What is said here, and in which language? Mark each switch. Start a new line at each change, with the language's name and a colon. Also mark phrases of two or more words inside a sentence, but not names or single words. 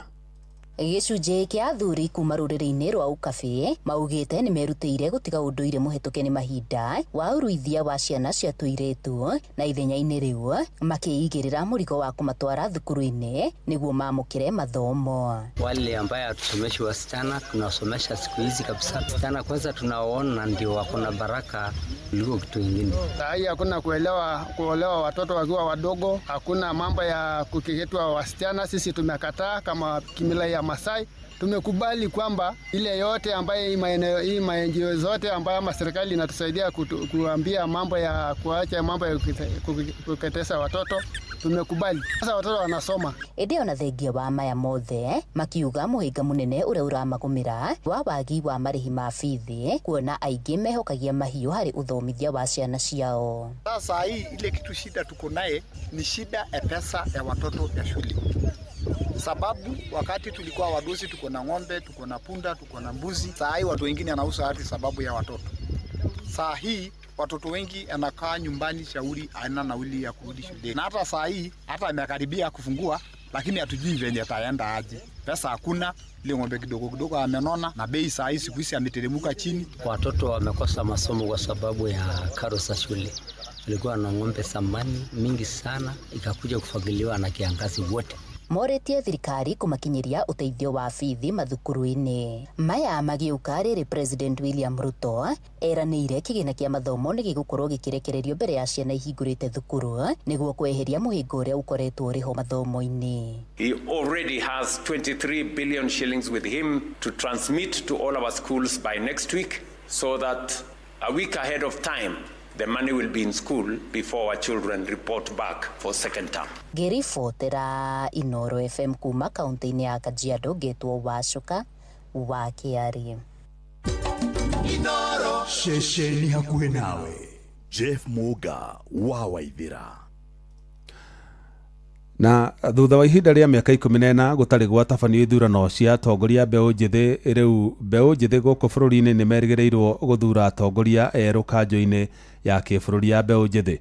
Kikuyu: Gĩcunjĩ kĩa athuri kuma rũrĩrĩ-inĩ rwa Ukabi maugĩte nĩ merutĩire gũtiga ũndũire mũhĩtũke nĩ mahinda wa ũruithia wa ciana cia tũirĩtu na ithenya-inĩ rĩu makĩigĩrĩra mũrigo wa kũmatwara thukuru-inĩ nĩguo mamũkĩre mathomo.
Swahili: Wale ambaye hatusomeshi wasichana tunasomesha siku hizi kabisa. Wasichana kwanza tunaona ndio wako na baraka kuliko kitu kingine. Hii hakuna kuolewa watoto wakiwa wadogo, hakuna mambo ya kukeketwa wasichana. Sisi tumekataa kama kimila ya Masai. Tumekubali kwamba ile yote ambaye hii maeneo zote ambayo serikali inatusaidia kuambia mambo ya kuacha mambo ya kuketesa watoto tumekubali. Sasa watoto wanasoma.
Kikuyu: Ĩndĩ ona thengia wa maya mothe makiuga mũhĩnga mũnene ũrĩa ũramagũmĩra wa wagi wa marĩhi ma bithi kuona aingĩ mehokagia mahiũ harĩ uthomithia wa ciana ciao.
Swahili: Sasa hii ile kitu shida tuko naye ni shida ya pesa ya watoto ya shule. Sababu wakati tulikuwa wadosi tuko na ng'ombe, tuko na punda, tuko na mbuzi. Saa hii watu wengine anauza hati sababu ya watoto. Saa hii watoto wengi anakaa nyumbani shauri haina nauli ya kurudi shule. Na hata saa hii hata amekaribia kufungua lakini hatujui venye ataenda aje. Pesa hakuna, ile ng'ombe kidogo kidogo amenona na bei saa hii siku hizi ameteremka chini. Watoto wamekosa masomo kwa sababu ya karo za shule. Walikuwa na ng'ombe samani mingi sana ikakuja kufagiliwa na kiangazi wote.
Kikuyu: Moretie thirikari kumakinyiria uteithio wa bithi mathukuru-inĩ. Maya magiuka rĩrĩ President William Ruto eranĩire kĩgĩna kĩa mathomo nĩ gĩgũkorwo gĩkĩrekererio mbere ya ciana ihingũrĩte thukuru nĩguo kweheria mũhĩngo ũrĩa ũkoretwo ũrĩ ho mathomo-inĩ.
English: He already has 23 billion shillings with him to transmit to all our schools by next week so that a week ahead of time the money will be in school before our children report back for second term.
Kikuyu: Ngĩribotera Inoro FM kuma kaunti-inĩ ya Kajiado ngetwo Wacuka wa Kĩarie. Inoro ceceni hakuhĩ nawe. Jeff Muga wa Waithĩra. Na thutha wa ihinda rĩa mĩaka 14 gũtarĩ gwatabanio ithurano cia atongoria mbeũ njĩthĩ, rĩu mbeũ njĩthĩ gũkũ bũrũri-inĩ nĩ merĩgĩrĩirwo gũthura atongoria erũ kanjũ-inĩ ya kĩbũrũri ya mbeũ njĩthĩ.